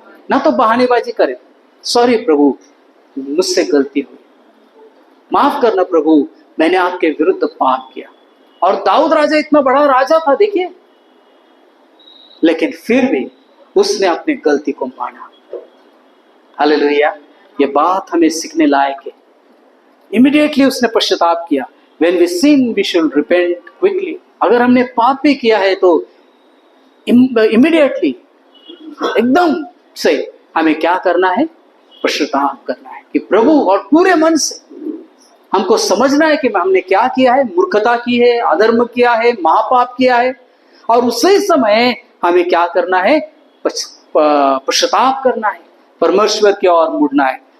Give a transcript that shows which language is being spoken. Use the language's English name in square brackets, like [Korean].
[Hindi] ना तो बहानेबाजी करे, सॉरी प्रभु मुझसे गलती हुई, माफ करना प्रभु, मैंने आपके विरुद्ध पाप किया। और दाऊद राजा इतना बड़ा राजा था, देखिए, लेकिन फिर भी उसने अपनी गलती को माना। हालेलुया। ये बात हमें सीखने लायक है। इमीडिएटली उसने पश्चाताप किया। [English] When we sin, we should repent quickly. [Hindi] अगर हमने पाप भी किया है तो इमीडिएटली, एकदम से हमें क्या करना है? पश्चाताप करना है। कि प्रभु, और पूरे मन से हमको समझना है कि हमने क्या किया है, मूर्खता की है, अधर्म किया है, महापाप किया है, और उसी समय हमें क्या करना है, पश्चाताप करना है, परमेश्वर की ओर मुड़ना है।